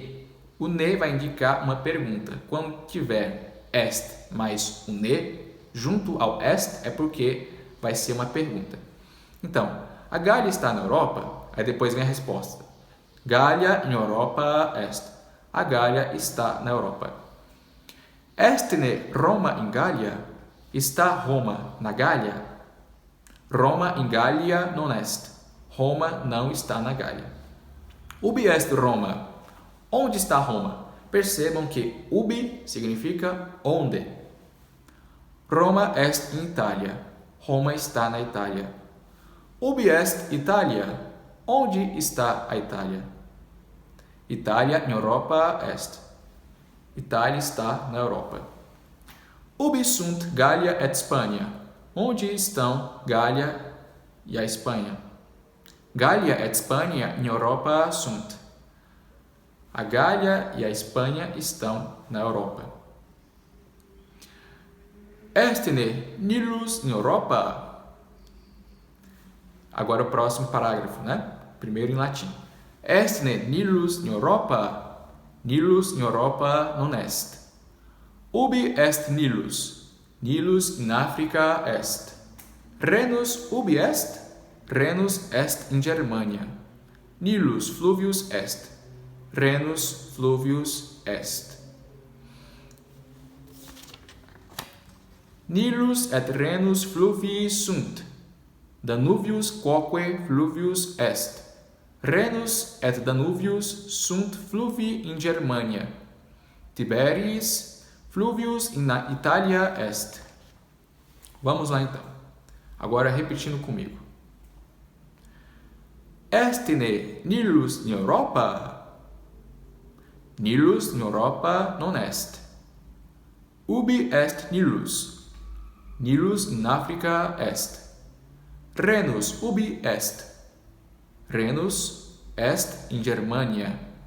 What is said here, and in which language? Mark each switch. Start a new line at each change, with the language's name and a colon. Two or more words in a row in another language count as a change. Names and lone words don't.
Portuguese: O ne vai indicar uma pergunta. Quando tiver est mais o ne junto ao est é porque vai ser uma pergunta. Então, a Gália está na Europa? Aí depois vem a resposta.
Latin: Gallia in Europa est.
Portuguese: A Gália está na Europa.
Latin: Estne Roma in Gallia?
Portuguese: Está Roma na Gália?
Latin: Roma in Gallia non est.
Portuguese: Roma não está na Gália.
Latin: Ubi est Roma?
Portuguese: Onde está Roma? Percebam que ubi significa onde.
Latin: Roma est in Italia.
Portuguese: Roma está na Itália.
Latin: Ubi est Italia?
Portuguese: Onde está a Itália?
Latin: Itália in Europa est.
Portuguese: Itália está na Europa.
Latin: Ubi sunt Gallia et Spagna?
Portuguese: Onde estão Gália e a Espanha?
Latin: Gallia et Spagna in Europa sunt.
Portuguese: A Gália e a Espanha estão na Europa.
Latin: Estne Nilus in Europa?
Portuguese: Agora o próximo parágrafo, né? Primeiro em latim.
Latin: Estne Nilus in Europa? Nilus in Europa non est. Ubi est Nilus? Nilus in Africa est. Renus ubi est? Renus est in Germania. Nilus fluvius est. Renus fluvius est. Nilus et Renus fluvii sunt. Danuvius quoque fluvius est. Renus et Danuvius sunt fluvii in Germania. Tiberis fluvius in Italia est.
Portuguese: Vamos lá então. Agora repetindo comigo.
Latin: Estne Nilus in Europa? Nilus in Europa non est. Ubi est Nilus? Nilus in Africa est. Rhenus ubi est? Rhenus est in Germania.